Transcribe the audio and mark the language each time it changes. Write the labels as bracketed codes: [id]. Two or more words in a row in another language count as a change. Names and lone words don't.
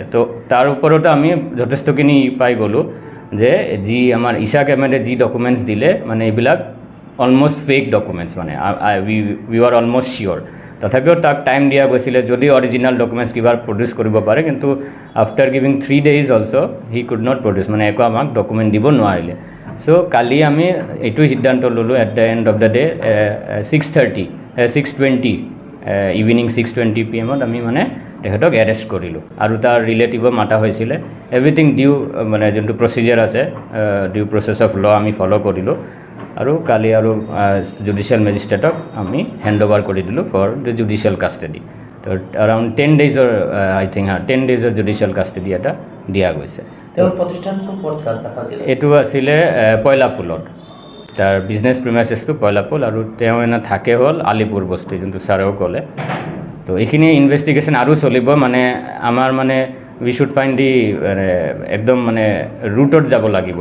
[as] তো তাৰ ওপৰতো আমি যথেষ্টখিনি পাই গ'লোঁ যে যি আমাৰ ইশাক আহমেদে যি ডকুমেণ্টছ দিলে এইবিলাক [en] almost fake documents, we are almost sure. [as] তথাপিও তাক টাইম দিয়া গৈছিলে যদি [en] original documents [as] কিবা প্ৰডিউচ কৰিব পাৰে, কিন্তু [en] after giving 3 days also he could not produce, [as] একো আমাক ডকুমেণ্ট দিব নোৱাৰিলে। চ' কালি আমি এইটো সিদ্ধান্ত ল'লোঁ, [en] at the end of the day 6:20 evening 6:20 PM [as] আমি তেখেতক এৰেষ্ট কৰিলোঁ। আৰু তাৰ ৰিলেটিভো মাতা হৈছিলে। এভৰিথিং যোনটো প্ৰচিজাৰ আছে, [en] due process of law [as] আমি ফ'ল' কৰিলোঁ। আৰু কালি আৰু [en] judicial magistrate [as] আমি [en] hand over [as] কৰি দিলোঁ [en] for the judicial custody. তো around 10 days or I think 10 days of judicial custody [as] এটা দিয়া গৈছে। তেওঁৰ প্ৰতিষ্ঠানটো ক'ত ছাৰ কাছাৰ জিলাত? এইটো আছিলে পয়লাপুলত, তাৰ [en] business premises [as] পয়লাপুল, আৰু তেওঁ এনে থাকে হ'ল আলিপুৰ বস্তি, যোনটো ছাৰেও ক'লে। তো এইখিনি ইনভেষ্টিগেশ্যন আৰু চলিব, মানে আমাৰ মানে [en] we should find the [as] একদম মানে ৰুটত যাব লাগিব।